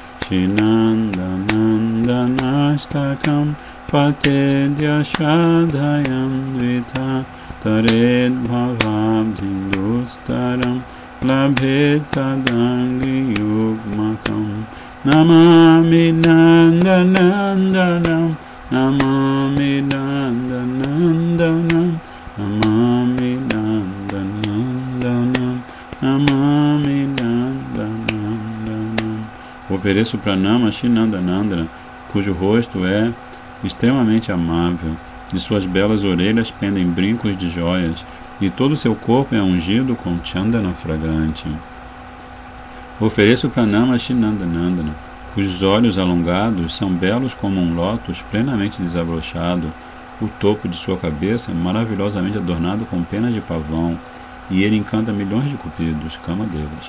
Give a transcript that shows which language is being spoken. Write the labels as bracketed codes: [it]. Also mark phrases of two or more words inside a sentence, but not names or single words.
[sa] Shinandanandanashtakam Patedya Shadhayam Vita Tared Bhavabdhindustaram Labhetadangi Yugmakam Namami Nandanandanam Namami Nandanandanam Namami Nandanandanam Namami Nandanandanam. [pt] Ofereço pranama a Shinandanandana, cujo rosto é extremamente amável, de suas belas orelhas pendem brincos de joias, e todo seu corpo é ungido com chandana fragrante. Ofereço pranama a Shinandanandana, cujos olhos alongados são belos como um lótus plenamente desabrochado, o topo de sua cabeça maravilhosamente adornado com penas de pavão, e ele encanta milhões de cupidos, Kamadevas.